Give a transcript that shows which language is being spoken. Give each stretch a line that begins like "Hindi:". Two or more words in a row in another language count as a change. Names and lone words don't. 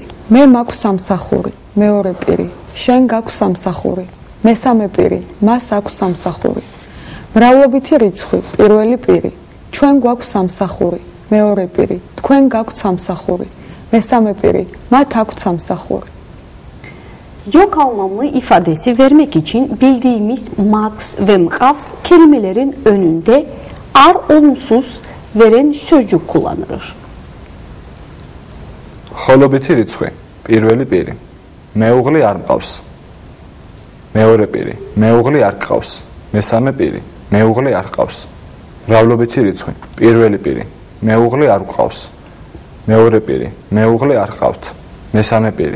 Georgian: მე მაქვს სამსახური. მეორე პირი. შენ გაქვს სამსახური. მესამე პირი. მას აქვს სამსახური. მრავლობითი რიცხვი. პირველი პირი. ჩვენ გვაქვს სამსახური. მეორე პირი. თქვენ გაქვთ სამსახური. mესამე პირი. მათ აქვთ სამსახური.
Turkish: Yok anlamlı ifadesi vermek için bildiğimiz max ve mqavs kelimelerin önünde ar olumsuz veren sözcük kullanılır.
Georgian: ხოლობითი რიცხვი. პირველი პირი. მეუღლე არ მყავს. მეორე პირი. მეუღლე არ გყავს. მესამე პირი. მეუღლე არ ყავს. მრავლობითი რიცხვი. პირველი პირი. მეუღლე არ გყავს. მეორე პირი. მეუღლე არ ყავთ. მესამე პირი.